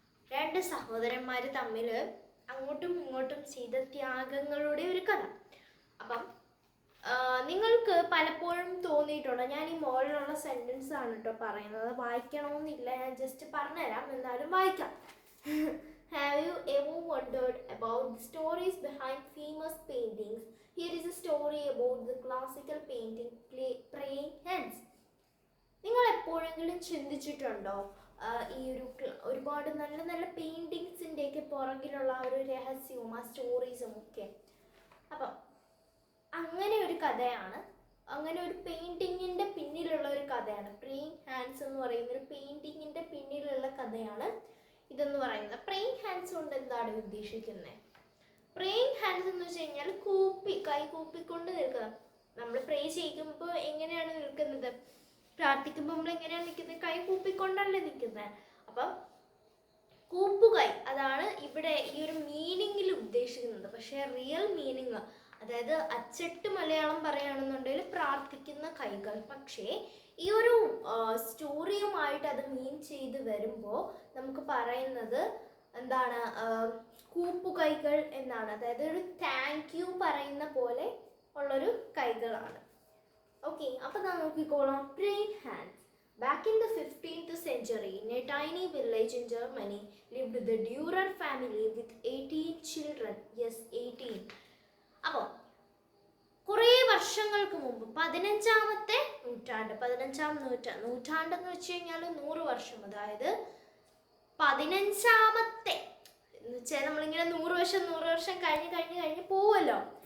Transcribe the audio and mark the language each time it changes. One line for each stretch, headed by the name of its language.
Malayalam: രണ്ട് സഹോദരന്മാർ തമ്മിൽ അങ്ങോട്ടും ഇങ്ങോട്ടും ചെയ്ത ത്യാഗങ്ങളുടെ ഒരു കഥ. അപ്പം നിങ്ങൾക്ക് പലപ്പോഴും തോന്നിയിട്ടുണ്ടോ, ഞാൻ ഈ മോളിലുള്ള സെൻറ്റൻസ് ആണ് കേട്ടോ പറയുന്നത്, വായിക്കണമെന്നില്ല, ഞാൻ ജസ്റ്റ് പറഞ്ഞുതരാം, എന്നാലും വായിക്കാം.
English: Have you ever wondered about the stories behind famous paintings? Here is a story about the classical painting Praying Hands.
Malayalam: നിങ്ങൾ എപ്പോഴെങ്കിലും ചിന്തിച്ചിട്ടുണ്ടോ ഈ ഒരുപാട് നല്ല നല്ല പെയിൻറ്റിങ്സിൻ്റെയൊക്കെ പുറകിലുള്ള ആ ഒരു രഹസ്യവും ആ സ്റ്റോറീസും ഒക്കെ? അപ്പം അങ്ങനെ ഒരു കഥയാണ്, അങ്ങനെ ഒരു പെയിൻറ്റിങ്ങിൻ്റെ പിന്നിലുള്ള ഒരു കഥയാണ്. പ്രേയിങ് ഹാൻഡ്സ് എന്ന് പറയുന്ന ഒരു പെയിൻറ്റിങ്ങിൻ്റെ പിന്നിലുള്ള കഥയാണ് ഇതെന്ന് പറയുന്നത്. പ്രേയിങ് ഹാൻഡ്സ് കൊണ്ട് എന്താണ് ഉദ്ദേശിക്കുന്നത്? പ്രേയിങ് ഹാൻഡ്സ് എന്ന് വെച്ച് കഴിഞ്ഞാൽ കൈ കൂപ്പിക്കൊണ്ട് നിൽക്കുക. നമ്മൾ പ്രേ ചെയ്യുമ്പോൾ എങ്ങനെയാണ് നിൽക്കുന്നത്? പ്രാർത്ഥിക്കുമ്പോൾ നമ്മൾ എങ്ങനെയാണ് നിൽക്കുന്നത്? കൈ കൂപ്പിക്കൊണ്ടല്ലേ നിൽക്കുന്നത്. അപ്പം കൂപ്പുകൈ, അതാണ് ഇവിടെ ഈ ഒരു മീനിങ്ങിൽ ഉദ്ദേശിക്കുന്നത്. പക്ഷേ റിയൽ മീനിങ്, അതായത് അച്ചട്ട് മലയാളം പറയുകയാണെന്നുണ്ടെങ്കിൽ പ്രാർത്ഥിക്കുന്ന കൈകൾ. പക്ഷേ ഈ ഒരു സ്റ്റോറിയുമായിട്ട് അത് മീൻ ചെയ്ത് വരുമ്പോൾ നമുക്ക് പറയുന്നത് എന്താണ്? കൂപ്പുകൈകൾ എന്നാണ്. അതായത് ഒരു താങ്ക് യു പറയുന്ന പോലെ ഉള്ളൊരു കൈകളാണ്. ഓക്കെ, അപ്പോൾ ഞാൻ നോക്കിക്കോളാം. Praying hands.
English: Back in the 15th century, in a tiny village in Germany, lived the Dürer family with 18 children. Yes, 18.
Malayalam: അപ്പോൾ കുറേ വർഷങ്ങൾക്ക് മുമ്പ്, 15ാമത്തെ നൂറ്റാണ്ട്, 15ാം നൂറ്റാണ്ടെന്ന് വെച്ച് കഴിഞ്ഞാൽ 100 വർഷം, അതായത് 15ാമത്തെ എന്ന് വെച്ചാൽ നമ്മളിങ്ങനെ 100 വർഷം കഴിഞ്ഞ് പോവുമല്ലോ.